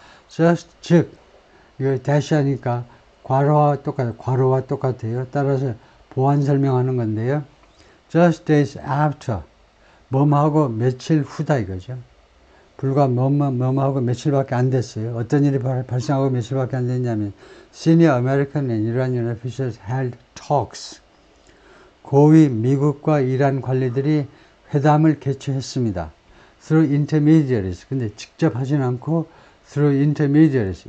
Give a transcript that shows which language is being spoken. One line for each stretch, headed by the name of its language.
Korean: just, 즉, 이걸 다시 하니까 괄호와 똑같아요. 따라서 보완 설명하는 건데요. just days after, 뭐하고 며칠 후다 이거죠. 불과 뭐하고 며칠밖에 안 됐어요. 어떤 일이 발생하고 며칠밖에 안 됐냐면
English: Senior American and Iranian officials held talks.
Korean: 고위 미국과 이란 관리들이 회담을 개최했습니다.
English: Through intermediaries.
Korean: 근데 직접 하진 않고
English: through intermediaries.